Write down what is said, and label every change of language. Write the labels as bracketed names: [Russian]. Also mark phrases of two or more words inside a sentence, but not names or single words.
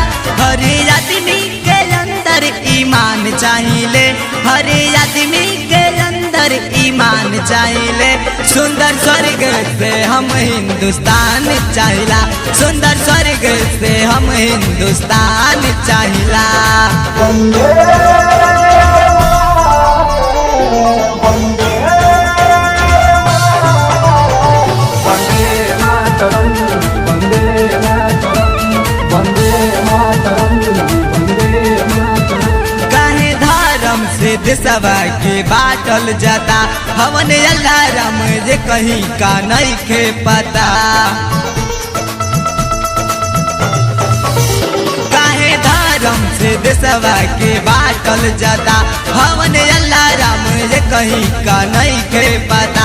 [Bhojpuri] हर आदमी के अंदर ईमान चाहिए, हर आदमी के अंदर ईमान चाहिए। सुंदर स्वर्ग से हम हिंदुस्तान चाहिला, सुंदर स्वर्ग से हम हिंदुस्तान चाहिला। [Sanskrit] वंदे वंदे वंदे मातरम वंदे मातरम वंदे मातरम वंदे मातरम। [Bhojpuri] काहे धर्म से देशवा के बाटल जाता, हवन अल्लाह राम जे कहीं का नहीं खे पता। काहे धर्म से देशवा के बाटल जाता, हवन अल्लाह राम जे कहीं का नहीं खे पता।